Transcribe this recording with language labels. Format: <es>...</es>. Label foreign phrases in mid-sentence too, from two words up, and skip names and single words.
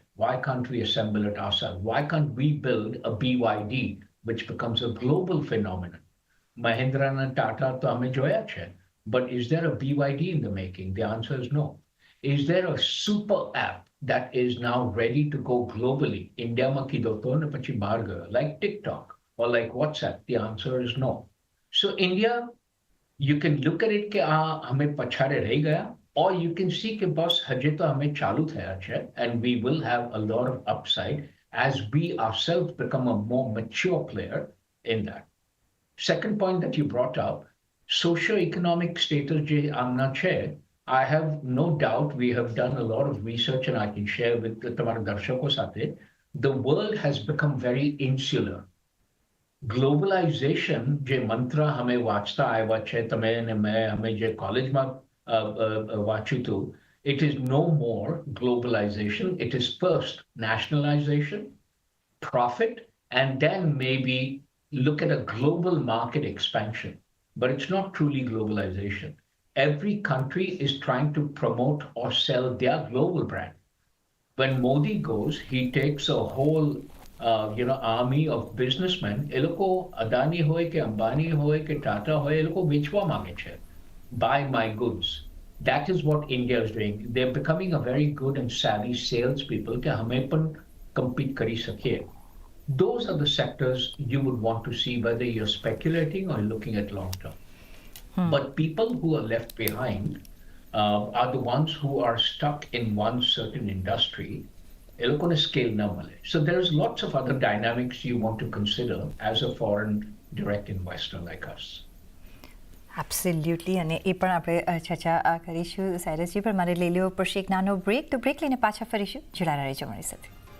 <en>Why can't we assemble it ourselves? Why can't we build a BYD, which becomes a global phenomenon? Mahindra and Tata</en> <gu>તો અમે જોયા છે.</gu> <en>But is there a BYD in the making? The answer is no. Is there a super app that is now ready to go globally?</en> <gu>India માં કીધો તો ને પછી બહાર ગયો,</gu> <en>like TikTok or like WhatsApp? The answer is no. So India, you can look at it</en> <gu>કે આ હમે પછાડે રહી ગયા,</gu> <en>or you can see</en> <gu>કે બસ હજે તો હમે ચાલુ થયા છે,</gu> <en>and we will have a lot of upside as we ourselves become a more mature player in that. Second point that you brought up, socio-economic status</en> <gu>જે એમના છે,</gu> <en>I have no doubt we have done a lot of research and I can share with</en> <gu>તમારા દર્શકો સાથે.</gu> <en>The world has become very insular.</en> <gu>Globalization જે મંત્ર અમે વાંચતા આવ્યા છે તમે અને મેં અમે જે કોલેજમાં વાંચ્યું હતું,</gu> <en>it is no more globalization. It is first nationalization, profit, and then maybe look at a global market expansion, but it's not truly globalization. Every country is trying to promote or sell their global brand. When Modi goes, he takes a whole army of businessmen.</en> <gu>એ લોકો અદાની હોય કે અંબાની હોય કે ટાટા હોય, એ લોકો વેચવા માંગે છે.</gu> <en>Buy my goods. That is what India is doing. They're becoming a very good and savvy salespeople</en> <gu>કે હમે પણ compete કરી શકીએ.</gu> <en>Those are the sectors you would want to see, whether you're speculating or looking at long term. But people who are left behind are the ones who are stuck in one certain industry.</en> <gu>એ લોકોને scale ના મળે.</gu> <en>So there's lots of other dynamics you want to consider as a foreign direct investor like us.</en> <gu>એબ્સોલ્યુટલી, અને એ પણ આપણે ચર્ચા કરીશું સાયરસજી, પણ મારે લઈ લેવો પડશે એક નાનો બ્રેક. તો બ્રેક લઈને પાછા ફરીશું. જોડાયેલા રહેજો અમારી સાથે.</gu>